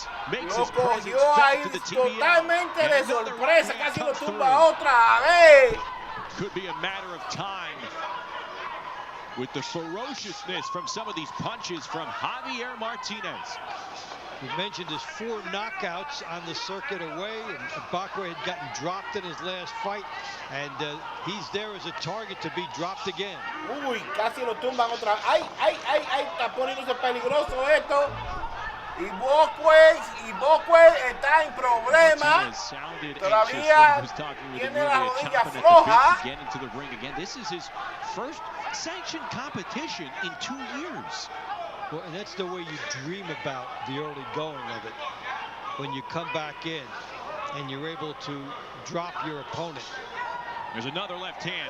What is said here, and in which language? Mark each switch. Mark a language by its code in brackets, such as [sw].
[es] Lo cogió ahí totalmente de sorpresa, casi lo tumba otra vez. [en] Could be a matter of time with the ferociousness from some of these punches from Javier Martinez. We mentioned his 4 knockouts on the circuit away, and Bakwe had gotten dropped in his last fight, and he's there as a target to be dropped again. [es] Uy, casi lo tumban otra vez. ¡Ay, ay, ay, ay! Está poniéndose peligroso esto. Y Bakwe está en problemas. Todavía tiene la rodilla floja. [en] This is his first sanctioned competition in 2 years. Well, and that's the way you dream about the early going of it. When you come back in and you're able to drop your opponent. There's another left hand